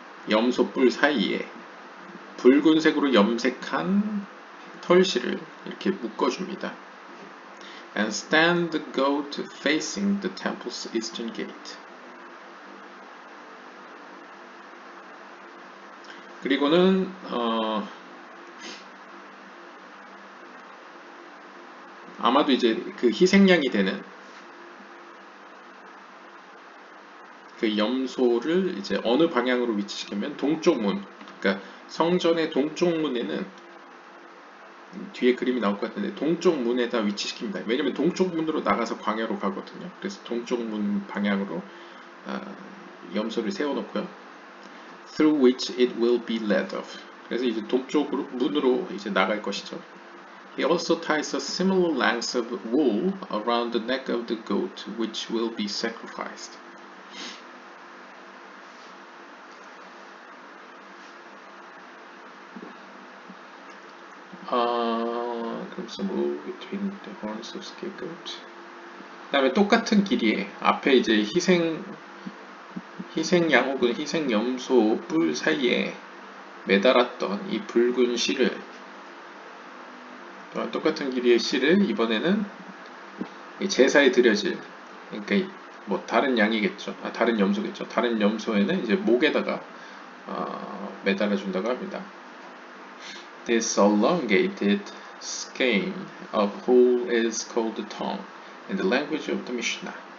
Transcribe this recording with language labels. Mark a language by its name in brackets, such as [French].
[Korean] 염소 뿔 사이에 붉은색으로 염색한 털실을 이렇게 묶어줍니다. [English] And stand the goat facing the temple's eastern gate. [Korean] 그리고는 아마도 이제 그 희생양이 되는 그 염소를 이제 어느 방향으로 위치시키면 동쪽 문, 그러니까 성전의 동쪽 문에는 뒤에 그림이 나올 것 같은데 동쪽 문에다 위치시킵니다. 왜냐면 동쪽 문으로 나가서 광야로 가거든요. 그래서 동쪽 문 방향으로 염소를 세워놓고요. [English] Through which it will be led off. [Korean] 그래서 이제 동쪽 문으로 이제 나갈 것이죠. [English] He also ties a similar length of wool around the neck of the goat, which will be sacrificed. [Korean] 그럼 [English] move between the horns of scapegoat. [Korean] 그다음에 똑같은 길이에 앞에 이제 희생양 혹은 희생염소 뿔 사이에 매달았던 이 붉은 실을 똑같은 길이의 실을 이번에는 제사에 드려질, 그러니까 뭐 다른 양이겠죠. 다른 염소겠죠. 다른 염소에는 이제 목에다가 매달아 준다고 합니다. [English] This elongated skein of wool is called the tongue in the language of the Mishnah.